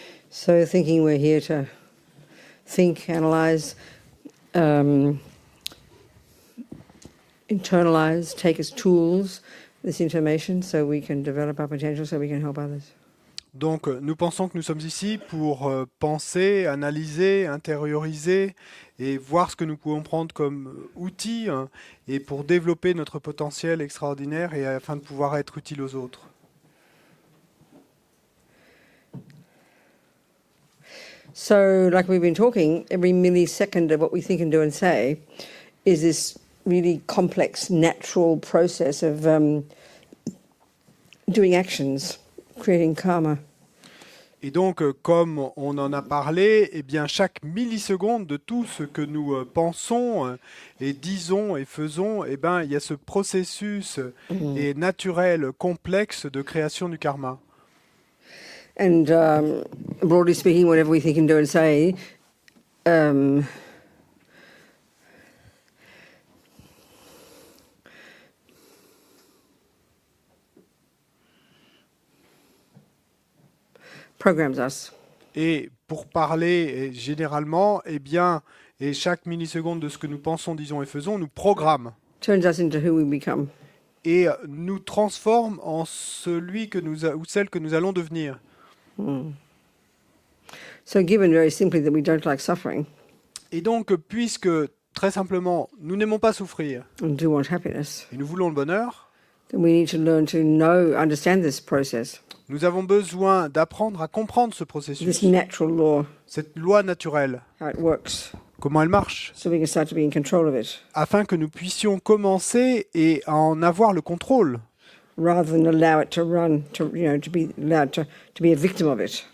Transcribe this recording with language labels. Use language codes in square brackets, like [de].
[en] So thinking, we're here to think, analyze, internalize, take as tools this information so we can develop our potential, so we can help others. [fr] Donc, nous pensons que nous sommes ici pour penser, analyser, intérioriser et voir ce que nous pouvons prendre comme outil et pour développer notre potentiel extraordinaire et afin de pouvoir être utile aux autres. [en] So, like we've been talking, every millisecond of what we think and do and say is this really complex, natural process of doing actions, creating karma. [fr] Et donc, comme on en a parlé, eh bien, chaque milliseconde de tout ce que nous pensons et disons et faisons, eh ben, il y a ce processus et naturel, complexe de création du karma. [en] And broadly speaking, whatever we think and do and say, programs us. [fr] Et pour parler généralement, eh bien, et chaque milliseconde de ce que nous pensons, disons et faisons, nous programme [en] Turns us into who we become. [fr] et nous transforme en celui que ou celle que nous allons devenir. [en] So given very simply that we don't like suffering [fr] Et donc, puisque très simplement, nous n'aimons pas souffrir [en] and do want happiness, [fr] et nous voulons le bonheur, [en] then we need to learn to know, understand this process, [fr] nous avons besoin d'apprendre à comprendre ce [en] this [fr] processus, [en] natural law, [fr] cette loi naturelle, [en] how it works, [fr] comment elle marche, [en] so we can start to be in control of it, [fr] afin que nous puissions commencer et en avoir le contrôle, [en] rather than allow it to run, to be allowed to be a victim of it.